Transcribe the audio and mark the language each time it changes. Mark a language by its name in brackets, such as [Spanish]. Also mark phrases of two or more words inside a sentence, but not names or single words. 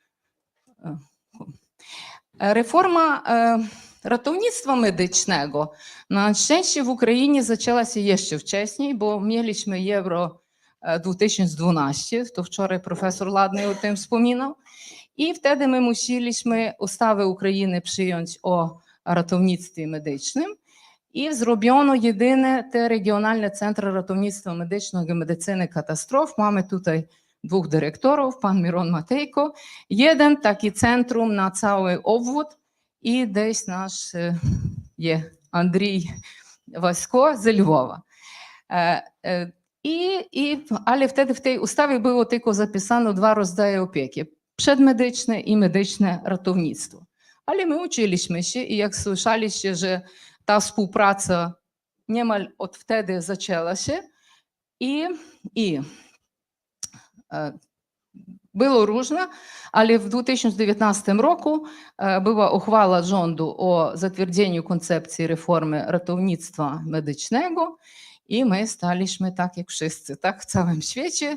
[Polish] Reforma ratownictwa medycznego na szczęście w Україні zaczęła się jeszcze wcześniej, bo mieliśmy Euro 2012, to wczoraj profesor Ладний o tym wspominał, i wtedy my musieliśmy ustawę Ukrainy przyjąć o ratownictwie medycznym i zrobiono jedyne te regionalne centra ratownictwa medycznego i medycyny katastrof. Mamy tutaj dwóch dyrektorów, pan Miron Matejko, jeden taki centrum na cały obwód i десь nasz [Ukrainian] є Андрій Васько з Львова. [Polish] Ale wtedy w tej ustawie było tylko zapisano dwa rodzaje opieki, przedmedyczne i medyczne ratownictwo. Ale my uczyliśmy się i jak słyszeliście, że ta współpraca niemal od wtedy zaczęła się i było różne, ale w 2019 roku była uchwała rządu o zatwierdzeniu koncepcji reformy ratownictwa medycznego i my staliśmy tak jak wszyscy, tak w całym świecie.